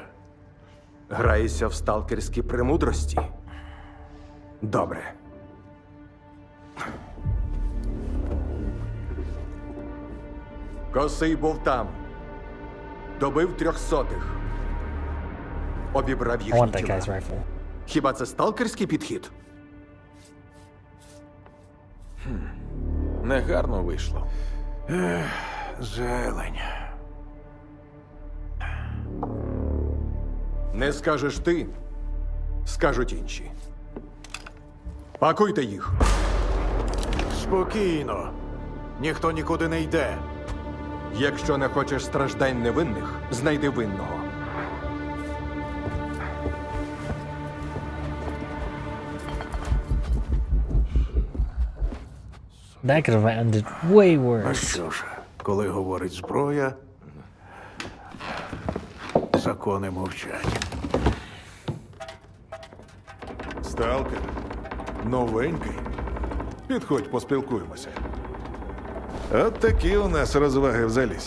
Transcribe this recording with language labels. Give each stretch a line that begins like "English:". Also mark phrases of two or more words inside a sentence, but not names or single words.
Ukrainian: Граєшся в сталкерські премудрості? Добре. Косий був там. Добив 300-х. Обібрав
English: I
Ukrainian: їхні
English: want that
Ukrainian: тіла.
English: guy's rifle.
Ukrainian: Хіба це сталкерський підхід? Негарно вийшло. Зелень. Не скажеш ти, скажуть інші. Пакуйте їх. Спокійно. Ніхто нікуди не йде. Якщо не хочеш страждань невинних, знайди винного.
English: That could have ended way
Ukrainian: А
English: worse.
Ukrainian: що ж, коли говорить зброя, закони мовчать. Сталкер. Новенький. Підходь, поспілкуємося. От такі у нас розваги в залісі.